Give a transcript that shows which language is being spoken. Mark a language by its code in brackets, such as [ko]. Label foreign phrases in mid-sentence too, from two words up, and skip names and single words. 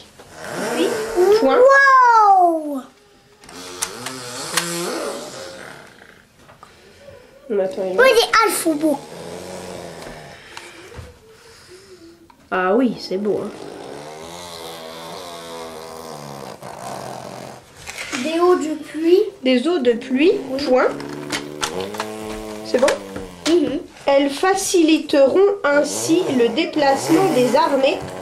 [fr] Oui. Point. Wow. On attend une Oui, autre. [sv] det är allt beau. [fr] Ah oui, c'est beau, hein. Des eaux de pluie. Des eaux de pluie, point. C'est bon? Elles faciliteront ainsi le déplacement des armées.